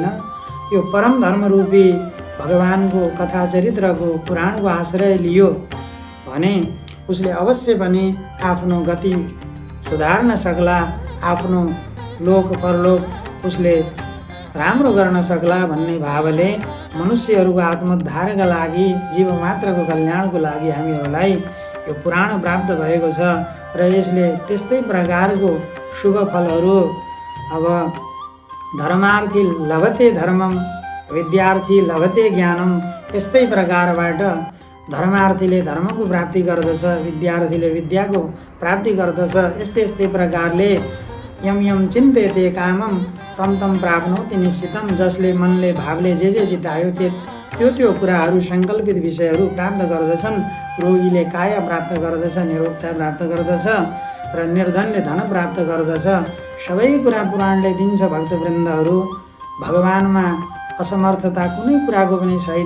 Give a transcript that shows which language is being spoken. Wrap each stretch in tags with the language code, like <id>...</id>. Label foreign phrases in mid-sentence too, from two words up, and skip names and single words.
<ne>यो परम धर्मरूपी भगवानको कथा चरित्रको, पुराणको आश्रय लियो भने उसले अवश्य पनि आफ्नो गति सुधार्न सक्ला, आफ्नो लोक परलोक उसले राम्रो गर्न सक्ला भन्ने भावले मनुष्यहरूको आत्मोद्धारका लागि, जीव मात्रको कल्याणको लागि हामीहरूलाई यो पुराण प्राप्त भएको छ। र यसले त्यस्तै प्रकारको शुभ फलहरू, अब</ne> <sa>धर्मार्थी लभते धर्मम, विद्यार्थी लभते ज्ञानम,</sa> <ne>यस्तै प्रकारबाट धर्मार्थीले धर्मको प्राप्ति गर्दछ, विद्यार्थीले विद्याको प्राप्ति गर्दछ। यस्तै यस्तै प्रकारले</ne> <sa>यम यम चिन्तयते कामम तम तम प्राप्नोति निश्चितम,</sa> <ne>जसले मनले, भावले जे जे चितायो त्यो कुराहरू, सङ्कल्पित विषयहरू प्राप्त गर्दछन्। रोगीले काया प्राप्त गर्दछ, निरोगता प्राप्त गर्दछ, र निर्धनले धन प्राप्त गर्दछ। सबै कुरा पुराणले दिन्छ। भक्तवृन्दहरू, भगवानमा असमर्थता कुनै कुराको पनि छैन।</ne>